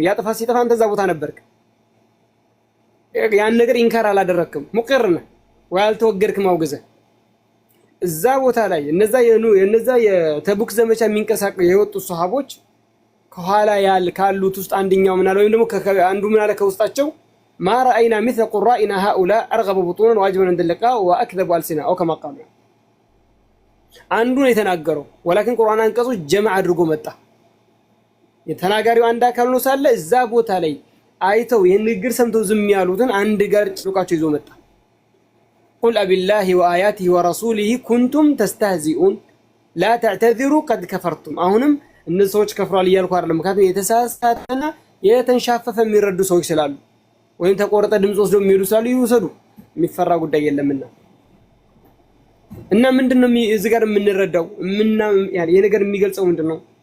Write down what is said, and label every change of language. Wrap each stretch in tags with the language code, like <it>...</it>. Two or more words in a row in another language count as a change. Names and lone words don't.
<am>ያ ጥፋት ሲጠፋ አንተ እዛ ቦታ ነበርክ። ያን ነገር ኢንካር አላደረክም፣ ሙቅር ነህ ወይ አልተወገድክም አውግዘህ እዛ ቦታ ላይ እነዛ የተቡክ ዘመቻ የሚንቀሳቀሱ የወጡ ሱሐቦች ከኋላ ካሉት ውስጥ አንደኛው ምን አለ ወይም ደግሞ አንዱ ምን አለ ከውስጣቸው</am> <ar>ما رأينا مثل قرائنا هؤلاء أرغب بطونا واجبا عند اللقاء وأكذب ألسنا أو كما قالوا</ar> <am>አንዱ ነው የተናገረው ወላኪን ቁርአን አንቀጹ ጀማዓ አድርጎ መጣ። የተናጋሪው አንድ አካል ነው ሳለ እዛ ቦታ ላይ አይተው የንግግር ሰምተው ዝም ያሉትን አንድ ጋር ጭቃቸው ይዞ መጣ።</am> <ar>قل أبالله وآياته ورسوله كنتم تستهزئون لا تعتذروا قد كفرتم</ar> <am>አሁንም እነዚህ ሰዎች ከፍሯል እያልኩ አይደለም። ምክንያቱም የተሳሳተና የተንሻፈፈ የሚረዱ ሰዎች ስላሉ ወይም ተቆረጠ ድምጽ ወስደው የሚሄዱ ስላሉ ይወሰዱ፣ የሚፈራ ጉዳይ የለምና እና ምንድነው እዚህ ጋር የምንረዳው ያኔ የነገር የሚገልጸው ምንድነው?</am>